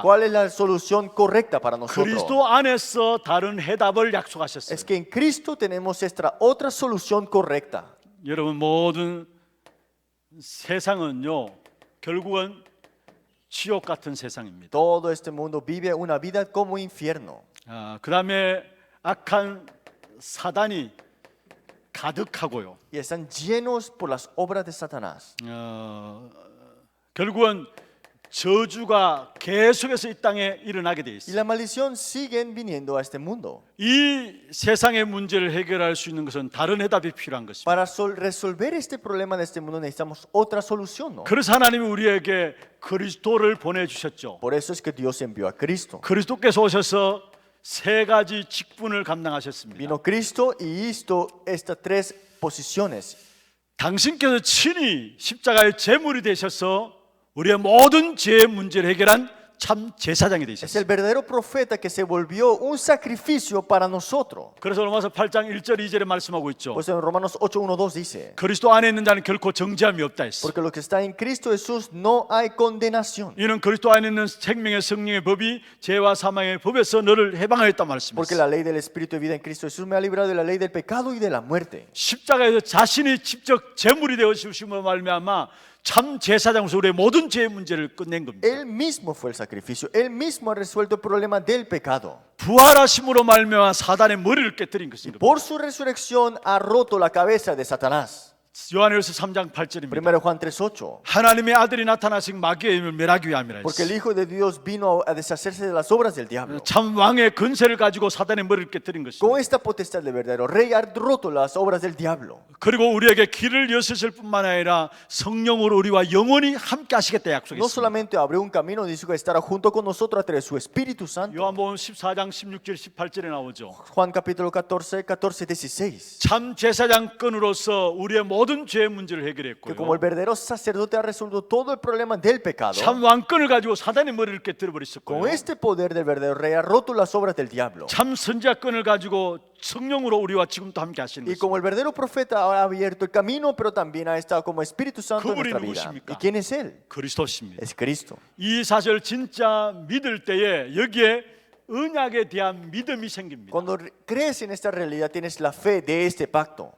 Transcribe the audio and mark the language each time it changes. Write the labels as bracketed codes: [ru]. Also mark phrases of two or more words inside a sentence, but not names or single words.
[es] ¿Cuál es la solución correcta para nosotros? [ko] 그리스도 안에서 다른 해답을 약속하셨어요. [es] Es que en Cristo tenemos esta otra solución correcta. [ko] 여러분 모든 세상은요 결국은 지옥 같은 세상입니다. [es] Todo este mundo vive una vida como infierno. [ko] 그 다음에 악한 사단이 가득하고요. [es] Y están llenos por las obras de Satanás. [ko] 결국은 저주가 계속해서 이 땅에 일어나게 돼 [es] Y [ko] 있어요. [es] la maldición siguen viniendo a este mundo. [ko] 이 세상의 문제를 해결할 수 있는 것은 다른 해답이 필요한 것입니다. [es] Para resolver este problema de este mundo necesitamos otra solución, ¿no? [ko] 그래서 하나님이 우리에게 그리스도를 보내주셨죠. [es] Por eso es que Dios envió a Cristo. [ko] 그리스도께서 오셔서 세 가지 직분을 감당하셨습니다. [es] Vino Cristo y hizo estas tres posiciones. [ko] 당신께서 친히 십자가의 제물이 되셔서 우리의 모든 죄의 문제를 해결한 참 제사장이 [es] Es [ko] 되셨어요. [es] el verdadero profeta que se volvió un sacrificio para nosotros. [ko] 그래서 로마서 8장 1절 2절에 말씀하고 있죠. [es] Por eso en Romanos 8:1-2 dice, [ko] 그리스도 안에 있는 자는 결코 정죄함이 없다 했어. [es] porque lo que está en Cristo Jesús no hay condenación. [ko] 이는 그리스도 안에 있는 생명의 성령의 법이 죄와 사망의 법에서 너를 해방하였다 [es] Porque [ko] 말씀했어요. [es] la ley del Espíritu de vida en Cristo Jesús me ha librado de la ley del pecado y de la muerte. [ko] 십자가에서 자신이 직접 제물이 되어 주심으로 말미암아 참 제사장으로서 우리의 모든 죄의 문제를 끝낸 겁니다. [es] Él mismo fue el sacrificio. Él mismo ha resuelto el problema del pecado. [ko] 부활하심으로 말미암아 사단의 머리를 깨뜨린 것입니다. [es] Por su resurrección ha roto la cabeza de Satanás. [ko] 요한일서 3장 8절입니다. [es] 1 Juan 3:8. [ko] 하나님의 아들이 나타나신 마귀의 힘을 멸하기 위함이라 [es] Porque el [ko] 했어요. [es] Hijo de Dios vino a deshacerse de las obras del diablo. [ko] 참 왕의 근세를 가지고 사단의 머리를 깨뜨린 [es] Con [ko] 것입니다. [es] esta potestad del verdadero rey ha roto las obras del diablo. [ko] 그리고 우리에게 길을 여셨을 뿐만 아니라 성령으로 우리와 영원히 함께 하시겠다 [es] No [ko] 약속했습니다. [es] solamente abrió un camino, dijo que estará junto con nosotros a través de su Espíritu Santo. [ko] 요한복음 14장 16절 18절에 나오죠. [es] Juan capítulo 14, 16. [ko] 참 제사장권으로서 우리의 모든 죄의 문제를 [es] Que como [ko] 해결했고요. [es] el verdadero sacerdote ha resuelto todo el problema del pecado. [ko] 참 왕권을 가지고 사단의 머리를 깨뜨려 [es] Con [ko] 버렸었고요. [es] este poder del verdadero rey ha roto las obras del diablo. [ko] 참 선지자권을 가지고 성령으로 우리와 지금도 함께 하시는 [es] Y [ko] 것입니다. [es] como el verdadero profeta ha abierto el camino, pero también ha estado como Espíritu Santo en [ko] 그분이 [es] nuestra vida. [ko] 누구십니까? [es] ¿Y quién es Él? [ko] 그리스도십니다. [es] Es Cristo. [ko] 이 사실 진짜 믿을 때에 여기에 언약에 대한 믿음이 생깁니다. [es] Cuando crees en esta realidad, tienes la fe de este pacto.